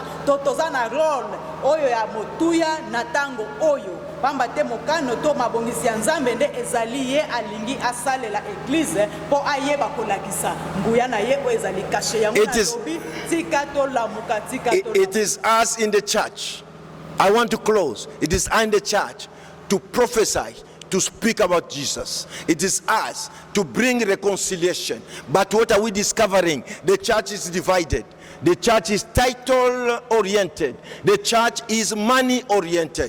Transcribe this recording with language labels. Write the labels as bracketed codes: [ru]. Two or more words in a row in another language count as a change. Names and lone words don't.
[ln] Toza na rôle oyo ya motuya na tango oyo. Pamba te mokano to mabongisi ya Nzambe nde ezali ye alingi asalela église po ayeba kolakisa nguya na ye oyo ezali caché ya mona lobi tika tolamuka tika tolamuka. [en] It is us in the church. I want to close. It is us in the church to prophesy, to speak about Jesus. It is us to bring reconciliation. But what are we discovering? The church is divided. The church is title oriented. The church is money oriented.